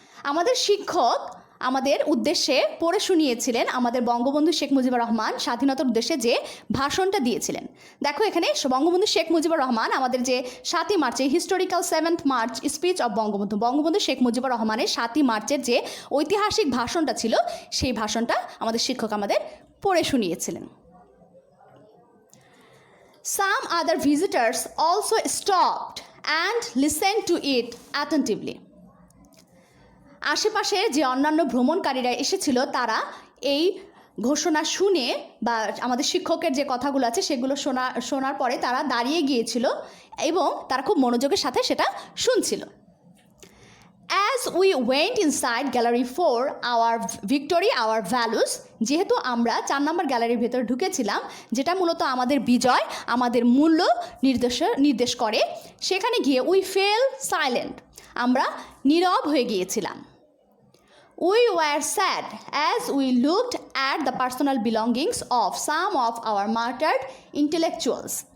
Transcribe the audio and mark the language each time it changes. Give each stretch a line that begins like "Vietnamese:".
Bangla: আমাদের শিক্ষক আমাদের উদ্দেশ্যে পড়ে শুনিয়েছিলেন আমাদের বঙ্গবন্ধু শেখ মুজিবুর রহমান স্বাধীনতার উদ্দেশ্যে যে ভাষণটা দিয়েছিলেন। দেখো এখানে বঙ্গবন্ধু শেখ মুজিবুর রহমান আমাদের যে 7ই মার্চে
English: historical 7th March speech of
Bangla: Bangabandhu Sheikh Mujibur রহমানের 7ই মার্চের যে ঐতিহাসিক ভাষণটা ছিল সেই ভাষণটা আমাদের শিক্ষক আমাদের পড়ে শুনিয়েছিলেন।
English: Some other visitors also stopped and listened to it attentively.
Bangla: আশেপাশের যে অন্যান্য ভ্রমণকারীরা এসেছিল তারা এই ঘোষণা শুনে বা আমাদের শিক্ষকের যে কথাগুলো আছে সেগুলো শোনার পরে তারা দাঁড়িয়ে গিয়েছিল এবং তারা খুব মনোযোগের সাথে সেটা শুনছিল।
English: As we went inside Gallery 4, our victory, our values,
Bangla: যেহেতু আমরা 4 নম্বর গ্যালারির ভেতরে ঢুকেছিলাম যেটা মূলত আমাদের বিজয়, আমাদের মূল্য নির্দেশ করে, সেখানে গিয়ে
English: we fell silent,
Bangla: আমরা নীরব হয়ে গিয়েছিলাম।
English: We were sad as we looked at the personal belongings of some of our martyred intellectuals.